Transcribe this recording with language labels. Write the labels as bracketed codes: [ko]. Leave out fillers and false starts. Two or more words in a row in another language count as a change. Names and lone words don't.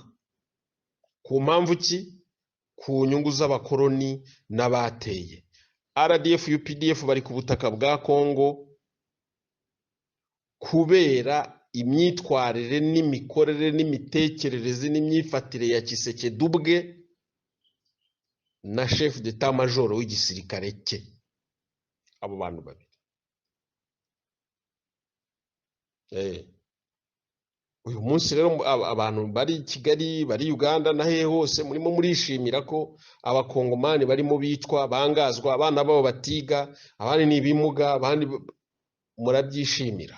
[rw] Ku mpamvu ki? Ku nyungu z'abakoloni n'abateye. RDF UPDF bari ku butaka bwa Kongo kubera imyitwarire n'imikorere n'imitekerereze n'imyifatire ya Tshisekedi ubwe na [fr] chef d'état major [rw] w'igisirikare cye. Abo bantu babiri uyu munsi rero abantu bari Kigali, bari Uganda na hehe hose murimo murishimira ko abakongomani barimo bicwa, bangazwa, abana babo batiga, abandi nibimuga, abandi murabyishimira.